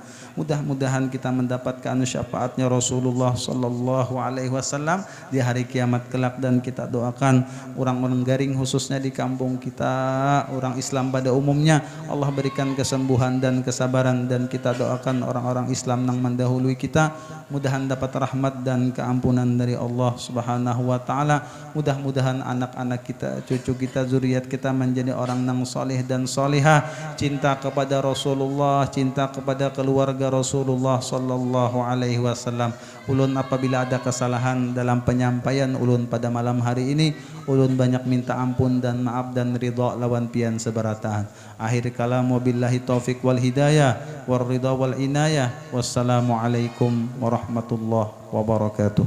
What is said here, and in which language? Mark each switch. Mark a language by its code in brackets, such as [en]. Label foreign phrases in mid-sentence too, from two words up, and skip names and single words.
[id] Mudah-mudahan kita mendapatkan syafaatnya Rasulullah [ar] صلى الله عليه وسلم [id] di hari kiamat kelak, dan kita doakan orang-orang Garing khususnya di kampung kita, orang Islam pada umumnya, Allah berikan kesembuhan dan kesabaran, dan kita doakan orang-orang Islam yang mendahului kita mudahan dapat rahmat dan keampunan dari Allah [ar] سبحانه وتعالى. [id] Mudah-mudahan anak-anak kita, cucu kita, zuriat kita menjadi orang yang soleh dan solehah, cinta kepada Rasulullah, cinta kepada keluarga Rasulullah [ar] صلى الله عليه وسلم. [bjn] Ulun apabila ada kesalahan dalam penyampaian ulun pada malam hari ini, ulun banyak minta ampun dan maaf dan ridha lawan pian sebaratan. [ar] آخر الكلام، وبالله التوفيق والهداية والرضا والعناية. والسلام عليكم ورحمة الله وبركاته.